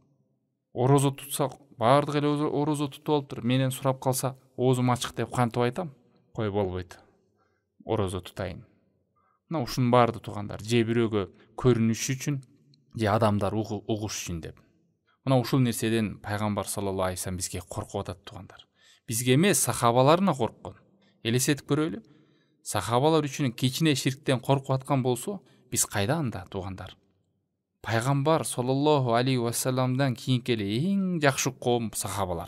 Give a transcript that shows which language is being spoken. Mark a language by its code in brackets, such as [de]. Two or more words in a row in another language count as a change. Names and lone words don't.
[ky] Орозо тутса, баардык эле орозо тутуп алыптыр, менен сурап калса, оозум ачык деп кантип айтам? Кой болбойт. Орозо тутайын. Мына ушунун баарды тугандар, же бирөөгө көрүнүш үчүн, же адамдар угуш үчүн деп. Мына ушул нерседен пайгамбар [ar] صلى الله عليه وسلم [ky] бизге коркуп атат тугандар. Бизге эмес, сахабаларына корккон. Элестетип көрөлү. Сахабалар үчүн кичине ширктен коркуп аткан болсо, биз кайда анда тугандар? Пайгамбар [ar] صلى الله عليه وسلم [ky] кийинки эле эң жакшы коом сахабалар.